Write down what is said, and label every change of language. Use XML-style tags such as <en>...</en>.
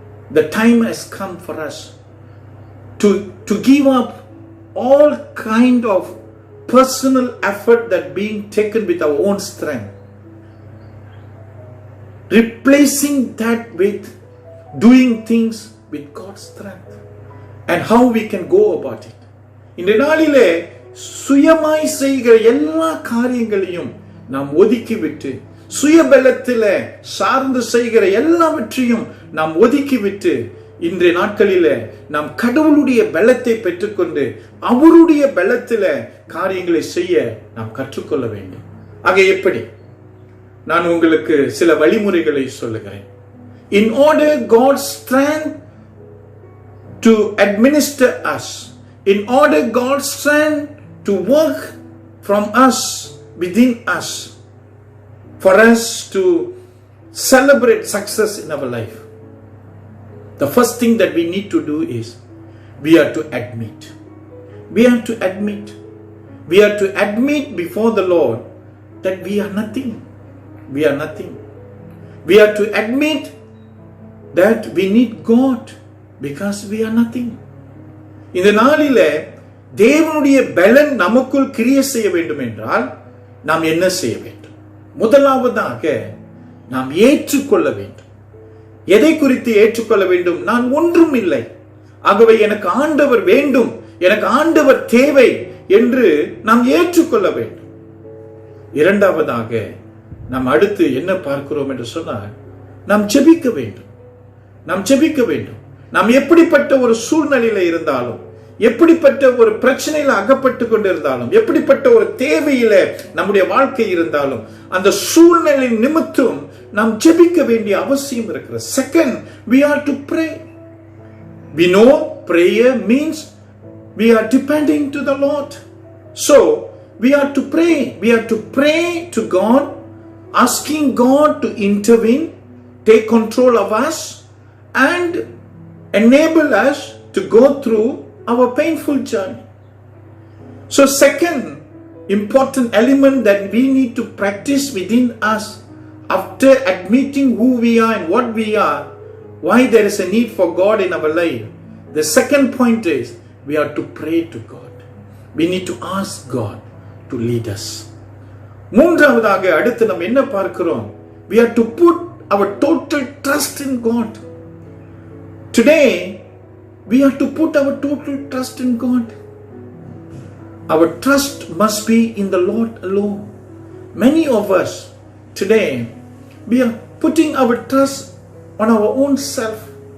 <en>The time has come for us to give up all kind of personal effort that being taken with our own strength, replacing that with doing things with God's strength, and how we can go about it.</en> <ta>இந்த நாளிலே சுயமாய் செய்கிற எல்லா காரியங்களையும் நாம் ஒதுக்கிவிட்டு, சுயபலத்திலே சார்ந்து செய்கிற எல்லாவற்றையும் நாம் ஒதுக்கிவிட்டு, இன்றைய நாட்களிலே நாம் கடவுளுடைய பலத்தை பெற்றுக்கொண்டு அவருடைய பலத்திலே காரியங்களை செய்ய நாம் கற்றுக்கொள்ள வேண்டும். ஆக எப்படி? நான் உங்களுக்கு சில வழிமுறைகளை சொல்லுகிறேன்.</ta> <en>In order God's strength to administer us, in order God's strength to work from us, within us, for us to celebrate success in our life, the first thing that we need to do is we are to admit. We are to admit. We are to admit before the Lord that we are nothing. We are nothing. We are to admit that we need God because we are nothing.</en> <ta>இந்த நாளிலே தேவனுடைய பலன் நமக்குள் கிரியை செய்ய வேண்டும் என்றால் நாம் என்ன செய்ய வேண்டும்? முதலாவதாக நாம் ஏற்றுக்கொள்ள வேண்டும். எதை குறித்து ஏற்றுக்கொள்ள வேண்டும்? நான் ஒன்றும் இல்லை, ஆகவே எனக்கு ஆண்டவர் வேண்டும், எனக்கு ஆண்டவர் தேவை என்று நாம் ஏற்றுக்கொள்ள வேண்டும். இரண்டாவதாக நாம் அடுத்து என்ன பார்க்கிறோம் என்று சொன்னால், நாம் ஜெபிக்க வேண்டும். நாம் ஜெபிக்க வேண்டும். நாம் எப்படிப்பட்ட ஒரு சூழ்நிலையில இருந்தாலும், எப்படிப்பட்ட ஒரு பிரச்சனையில அகப்பட்டு கொண்டிருந்தாலும், எப்படிப்பட்ட ஒரு தேவையில நம்முடைய வாழ்க்கை இருந்தாலும், அந்த சூழ்நிலை நிமித்தம் நாம் ஜெபிக்க வேண்டிய அவசியம் இருக்கிறது.</ta> <en>Second, we are to pray. We know prayer means we are depending to the Lord. So we are to pray. We are to pray to God asking God to intervene, take control of us, and enable us to go through our painful journey. So, second important element that we need to practice within us after admitting who we are and what we are, why there is a need for God in our life. The second point is we are to pray to God. We need to ask God to lead us.</en> <ta>மூன்றாவதாக அடுத்து நம்ம என்ன பார்க்கிறோம்?</ta> <en>We are to put our total trust in God. Today, we are to put our total trust in God. Our trust must be in the Lord alone. Many of us today, we are putting our trust on our own self.</en>